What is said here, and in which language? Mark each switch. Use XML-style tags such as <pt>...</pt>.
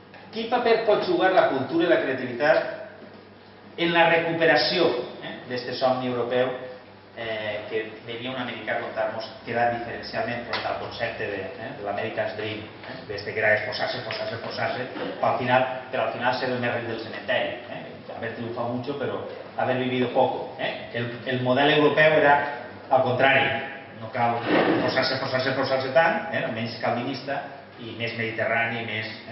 <ca>Quin paper pot jugar la cultura i la creativitat en la recuperació d'aquest somni europeu que venia un americà a contar-nos que era diferencialment front al concepte de l'American's Dream, que era esforçar-se, però al final ser el més ric del cementeri.</ca> <es>haber triunfado mucho, pero haber vivido poco.</es> <ca>El model europeu era al contrari, no cal forçar-se tant, menys calvinista i més mediterrani, més...</ca>